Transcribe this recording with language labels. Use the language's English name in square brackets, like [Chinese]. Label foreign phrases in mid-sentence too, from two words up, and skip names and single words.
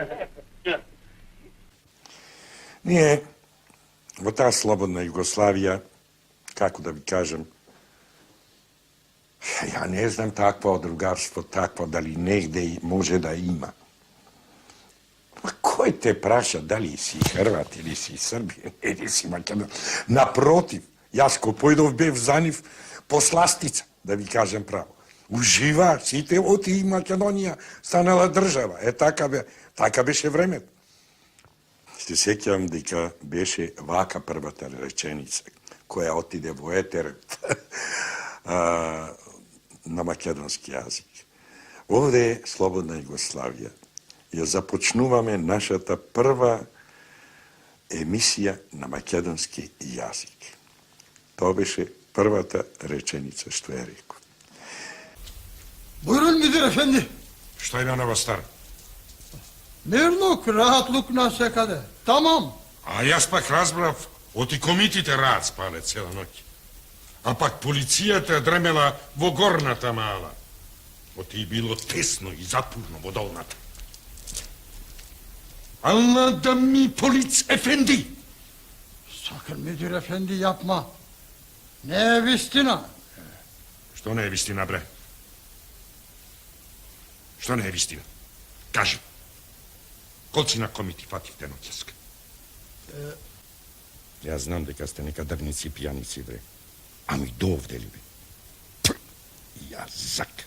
[Macedonian] Ние во таа слободна Југославија, како да ви кажем, ја не знам такво другарство, такво дали негде може да има. Кој те праша дали си Хрват или си Србијан или си Македон? Напротив, јас ко појдов бев за нив посластица, да ви кажем право. Uživa, сите оти Македонија станала држава. Така беше времето. Се сеќавам дека беше вака првата реченица, која отиде во етерот на македонски јазик. Овде е Слободна Југославија. Ја започнуваме нашата прва емисија на македонски јазик. Тоа беше првата реченица што ја реков. [Turkish] Buyurun müdür efendi. [Macedonian] Што има на вас стар? Мирлук, рахатлук на секаде. Tamam. А јас пак разбрав, оти комитите рад спале цела ноќ. А пак полицијата дремела во горната мала. Оти било тесно и запурно во долната. Алла да ми полиц ефенди! [Turkish] Sakın müdür efendi yapma. [Macedonian] Не вистина. Што не е вистина, бре? Што не е вистина? Кажи. Колци на комити фативте ноќеска? Јас знам дека сте нека дрници и пијаници, бре. Ами довде ли, бе? Јазак.